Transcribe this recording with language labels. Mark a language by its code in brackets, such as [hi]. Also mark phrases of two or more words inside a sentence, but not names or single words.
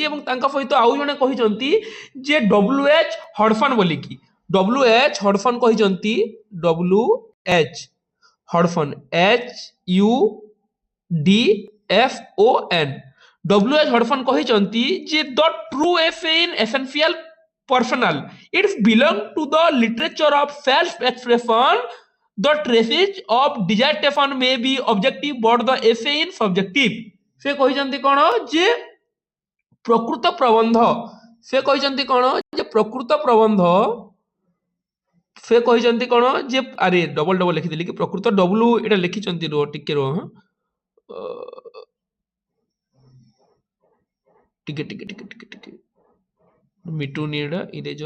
[or] ଏବଂ ତାଙ୍କ ସହିତ ଆଉ ଜଣେ କହିଛନ୍ତି ଯେ WH ହଡସନ୍ ବୋଲିକି, WH ହଡସନ୍ କହିଛନ୍ତି, WH ହଡସନ୍ HUDFON, WH ହଡସନ୍ କହିଛନ୍ତି ଯେ [en] the true essay in essential personal, it belongs to the literature of self expression. The traces of dissertation may be objective but the essay in subjective. [or] से କହିଛନ୍ତି କ'ଣ ଯେ ପ୍ରକୃତ ପ୍ରବନ୍ଧ, ସେ କହିଛନ୍ତି କ'ଣ ଯେ ପ୍ରକୃତ ପ୍ରବନ୍ଧ, ସେ କହିଛନ୍ତି କ'ଣ ଯେ ଆରେ ଡବଲ ଲେଖିଦେଲି କି ପ୍ରକୃତ ଡବ୍ଲୁ ଏଇଟା ଲେଖିଛନ୍ତି, ରୁହ ଟିକେ ରୁହ, ଟିକେ ମିଟୁନି ଏଇଟା ଇରେଜର।